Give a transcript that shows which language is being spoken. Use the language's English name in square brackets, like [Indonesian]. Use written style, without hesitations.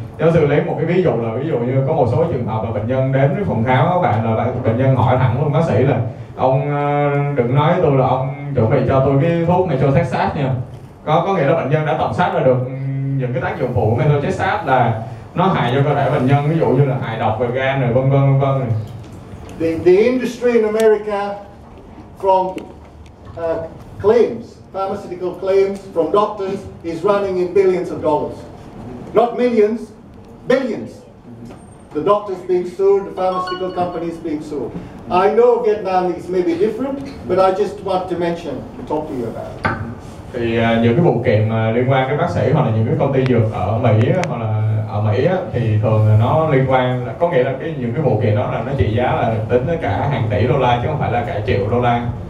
[Vietnamese] Giáo sư lấy một cái ví dụ là ví dụ như có một số trường hợp là bệnh nhân đến với phòng khám các bạn, là bệnh nhân hỏi thẳng luôn bác sĩ là ông đừng nói với tôi là ông chuẩn bị cho tôi cái thuốc methotrexate nha. Có nghĩa là bệnh nhân đã tầm soát ra được những cái tác dụng phụ của methotrexate là nó hại cho cơ thể bệnh nhân, ví dụ như là hại độc về gan rồi vân vân. [English] The industry in America, from claims, pharmaceutical claims from doctors, is running in billions of dollars. Not millions, billions. The doctors being sued, the pharmaceutical companies being sued. I know Vietnam is maybe different, but I just want to mention, talk to you about it. [Vietnamese] Thì những cái vụ kiện mà liên quan đến bác sĩ hoặc là những cái công ty dược ở Mỹ hoặc là ở Mỹ á, thì thường là nó liên quan, có nghĩa là những cái vụ kiện đó là nó trị giá là tính tới cả hàng tỷ đô la chứ không phải là cả triệu đô la.